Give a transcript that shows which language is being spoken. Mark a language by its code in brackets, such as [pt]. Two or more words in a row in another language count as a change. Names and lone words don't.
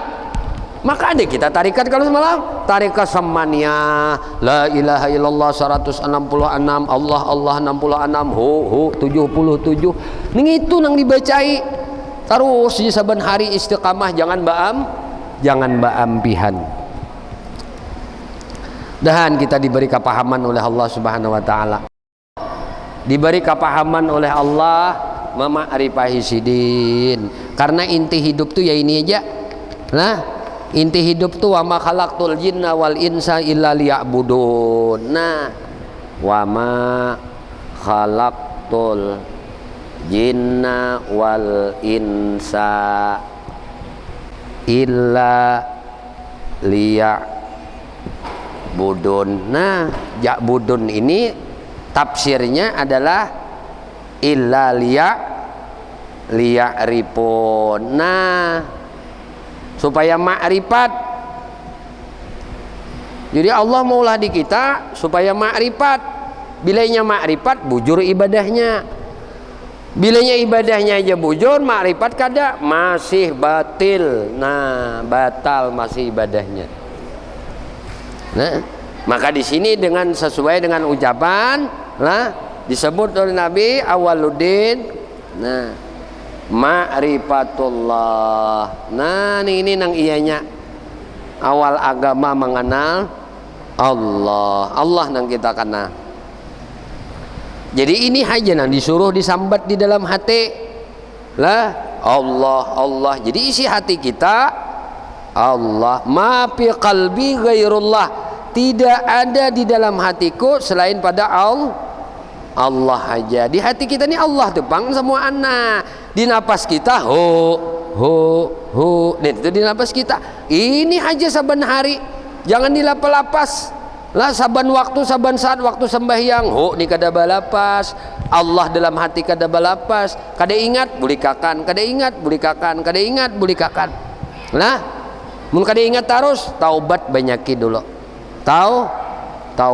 [bjn] Maka ada kita tarikat kalau semalam tarikat samania [ar] لا إله إلا الله [bjn] 166 Allah 66 77 ning itu nang dibacai terus di saban hari istiqamah jangan baam pihan. Dan kita diberi kepahaman oleh [ar] الله سبحانه وتعالى. [bjn] Diberi kepahaman oleh Allah mema'rifahi sidin. Karena inti hidup tuh ya ini aja. Nah, inti hidup tuh [ar] وما خلقت الجن والإنس إلا ليعبدون. Nah, وما خلقت الجن والإنس إلا ليعبدون. [bjn] Nah, ya'budun ini tafsirnya adalah [ar] إلا ليعرفون. [bjn] Nah, supaya ma'rifat. Jadi Allah maulah di kita supaya ma'rifat. Bilanya ma'rifat bujur ibadahnya. Bilanya ibadahnya aja bujur, ma'rifat kada masih batil. Nah, batal masih ibadahnya. Nah, maka di sini dengan sesuai dengan ucapan, nah disebut oleh Nabi awaluddin. Nah, ma'rifatullah. Nah, ini nang iyanya awal agama mengenal Allah nang kita kenal. Jadi ini aja nang disuruh disambat di dalam hati lah Allah. Jadi isi hati kita Allah. [ar] ما في قلبي غير الله. [bjn] Tidak ada di dalam hatiku selain pada Allah aja. Di hati kita ini Allah tuh bang semua anak. Di napas kita dan itu di napas kita. Ini aja saban hari. Jangan dilapa-lapas. Lah saban waktu saban saat waktu sembahyang ni kada balapas. Allah dalam hati kada balapas. Kada ingat bulikakan, kada ingat bulikakan, kada ingat bulikakan. Nah, mun kada ingat terus taubat banyaki dulu.